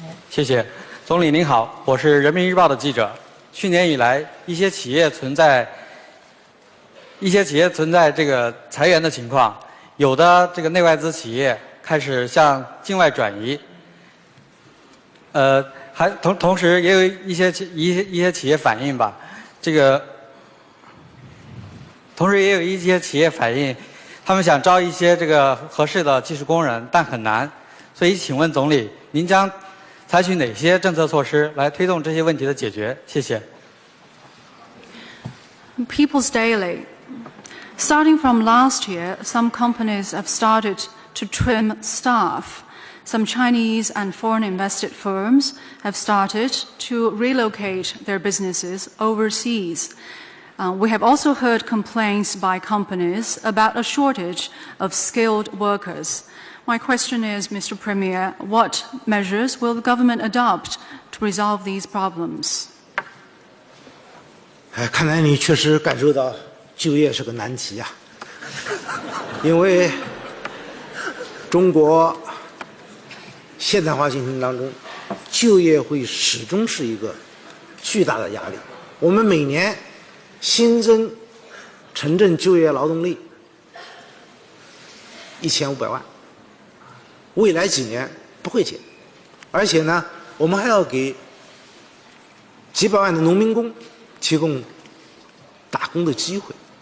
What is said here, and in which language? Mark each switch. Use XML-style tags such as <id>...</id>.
<zh>谢谢，总理您好，我是人民日报的记者。去年以来，一些企业存在这个裁员的情况，有的这个内外资企业开始向境外转移，还同时也有一些企业反映吧，同时也有一些企业反映，他们想招一些这个合适的技术工人，但很难。所以，请问总理，您将采取哪些政策措施来推动这些问题的解决？谢谢。</zh> <en>People's Daily. Starting from last year, some companies have started to trim staff. Some Chinese and foreign invested firms have started to relocate their businesses overseas. We have also heard complaints by companies about a shortage of skilled workers. My question is, Mr. Premier, what measures will the government adopt to resolve these problems?</en> <zh>看来你确实感受到就业是个难题啊，因为中国现代化进程当中，就业会始终是一个巨大的压力。我们每年新增城镇就业劳动力1500万，未来几年不会减，而且呢，我们还要给几百万的农民工提供打工的机会。</zh>